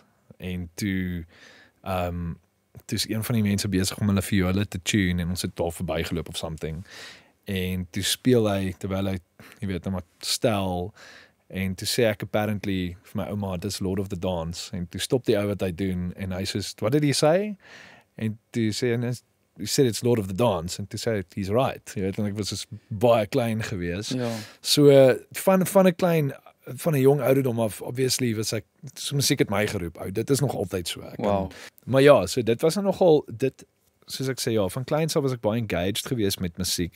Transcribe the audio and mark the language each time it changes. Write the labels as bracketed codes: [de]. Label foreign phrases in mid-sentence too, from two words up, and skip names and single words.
[af] En toe toe is een van die mense besig om hulle viole te tune en ons het daar verbygeloop [en] of something. [af] En toe speel hy terwyl hy, jy weet, nou maar stel en toe sê ek apparently vir my ouma, dis Lord of the Dance. En toe stop die ou wat hy doen en hy sê, [en] what did he say? [af] En toe sê hy, [en] he said it's Lord of the Dance. [af] En toe sê hy, [en] he's right. [af] Jy weet, en ek was dus baie klein gewees. Ja. So van 'n klein van 'n jong ouderdom af, obviously was ek so musiek het my geroep. Ou, dit is nog altyd so. Wow. Maar ja, so dit was nogal dit soos ek sê ja, van kleins af was ek baie engaged geweest met musiek.